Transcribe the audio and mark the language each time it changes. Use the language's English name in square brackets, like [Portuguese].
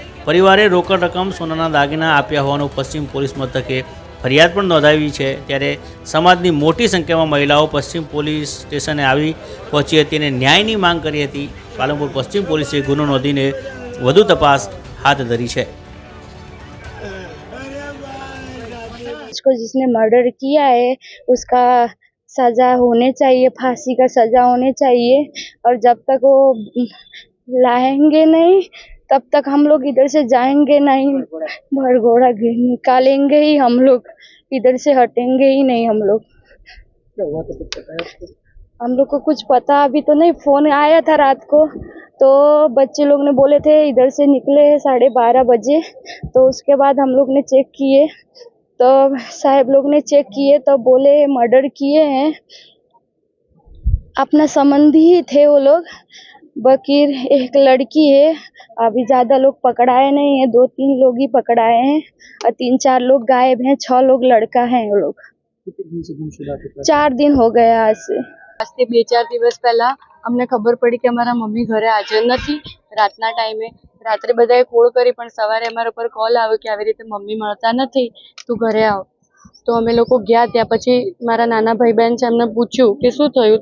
[Gujarati] પરિવારે રોકડ રકમ, સોનાના દાગીના આપ્યા હોવાનું પશ્ચિમ પોલીસ મથકે ફરિયાદ પણ નોંધાવી છે. ત્યારે સમાજની મોટી સંખ્યામાં મહિલાઓ પશ્ચિમ પોલીસ સ્ટેશને આવી પહોંચી હતી અને ન્યાયની માંગ કરી હતી. પાલનપુર પશ્ચિમ પોલીસે ગુનો નોંધીને વધુ તપાસ હાથ ધરી છે. [Hindi] उसको जिसने मर्डर किया है उसका सजा होने चाहिए, फांसी का सजा होने चाहिए. और जब तक वो लाएंगे नहीं तब तक हम लोग इधर से जाएंगे नहीं. भरघोड़ा निकालेंगे ही हम लोग, इधर से हटेंगे ही नहीं हम लोग. हम लोग को कुछ पता अभी तो नहीं. फोन आया था रात को, तो बच्चे लोग ने बोले थे इधर से निकले 12:30 बजे. तो उसके बाद हम लोग ने चेक किए, तो साहब लोग ने चेक किए तो बोले मर्डर किए हैं. अपना संबंधी ही थे वो लोग. बकीर एक लड़की है. अभी ज़्यादा लोग पकड़ाए नहीं है, 2-3 लोग ही पकड़ाए हैं और 3-4 लोग गायब हैं. 6 लोग लड़का हैं वो लोग. 4 दिन हो गया आज से. [Gujarati] 2-4 દિવસ પહેલા અમને ખબર પડી કે અમારા મમ્મી ઘરે હાજર નથી. રાતના ટાઈમે રાત્રે બધાએ કોલ કરી, પણ સવારે અમારા પર કોલ આવ્યો કે આવી રીતે મમ્મી મળતા નથી, તું ઘરે આવ. તો અમે લોકો ગયા. ત્યાં પછી મારા નાના ભાઈ બહેન છે, એમને પૂછ્યું કે શું થયું.